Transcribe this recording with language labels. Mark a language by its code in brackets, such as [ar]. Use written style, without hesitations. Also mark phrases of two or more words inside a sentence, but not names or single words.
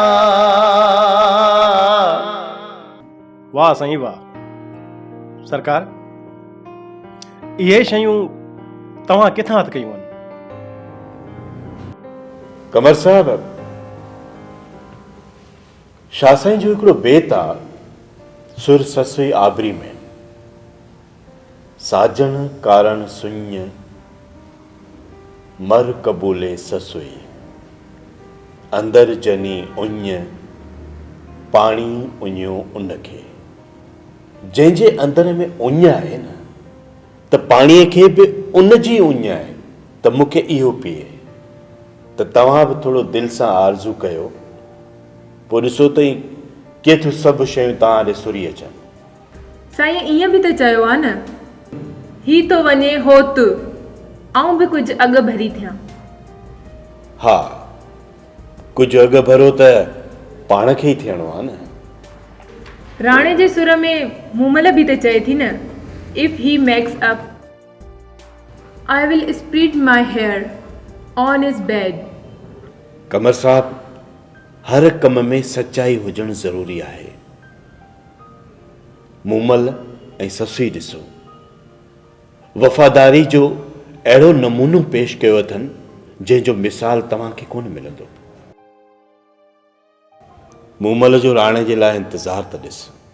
[sd] वाह साईं वाह। सरकार, इहे शयूं तव्हां किथां हथ कयूं आहिनि? कमर साहब, शाह साईं जो हिकिड़ो बेत आहे सुर ससुई आबरी में। साजण कारण सुञ मर कबूले ससुई अंदर जनी उञ पाणी उञियो उनखे। जंहिंजे अंदर में उञ आहे न त पाणीअ खे बि उन जी उञ आहे त मूंखे इहो पीए। त तव्हां बि थोरो दिलि सां आरज़ू कयो, पोइ ॾिसो त केतिरियूं सभु शयूं तव्हां ॾे सुरी अचनि। साईं ईअं बि त चयो आहे न, ही तो वञे होत ऐं बि कुझु अॻु भरी थियां। हा, कुझु अॻु भरो त पाण खे ई थियणो आहे न। राणे जे सुर में मूमल बि त चए थी न, [en] if he makes up I will spread my hair on his bed। [sd] कमर साहब, हर कम में सच्चाई हुजणु ज़रूरी आहे। मूमल ऐं ससुई ॾिसो, वफ़ादारी जो अहिड़ो नमूनो पेश कयो अथनि जंहिंजो मिसाल तव्हांखे कोन मिलंदो। मूमल जो राणे जे लाइ इंतज़ार त ॾिस।